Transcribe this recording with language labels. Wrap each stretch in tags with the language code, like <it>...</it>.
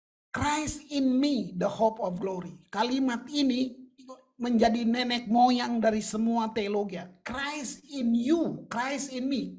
<en>Christ in me, the hope of glory.</en> <id>Kalimat ini menjadi nenek moyang dari semua teologi.</id> <en>Christ in you, Christ in me.</en>